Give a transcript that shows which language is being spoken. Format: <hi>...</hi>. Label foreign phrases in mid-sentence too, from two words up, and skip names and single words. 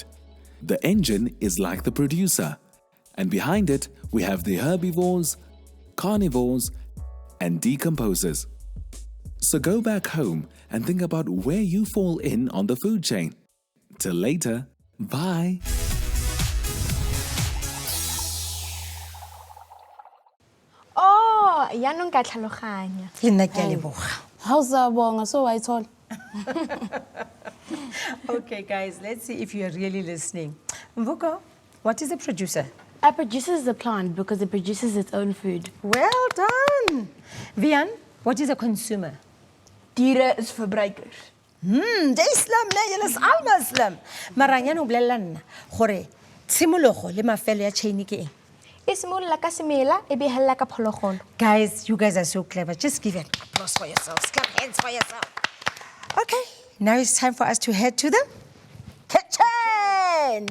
<en>The engine is like the producer, and behind it we have the herbivores, carnivores, and decomposers. So go back home and think about where you fall in on the food chain. Till later, bye.</en> <tn>Oh, yanong ka tlhaloganya. Le nna ke a leboga. How's bonga? So I told.</tn> <en>Okay, guys, let's see if you're really listening. Mvuko, what is a producer? A producer is a plant because it produces its own food. Well done. Vian, what is a consumer?</en> <af>Diere is verbruikers. Jy is slim, nee, julle is almal slim.</af> <tn>Maar Ranyana o bolelela nna gore tshimologo le mafelo ya chain ke eng? E simolola ka semela e be e helela ka phologolo.</tn> <en>Guys, you guys are so clever. Just give an applause for yourselves. Clap hands for yourself. Okay, now it's time for us to head to the kitchen.</en>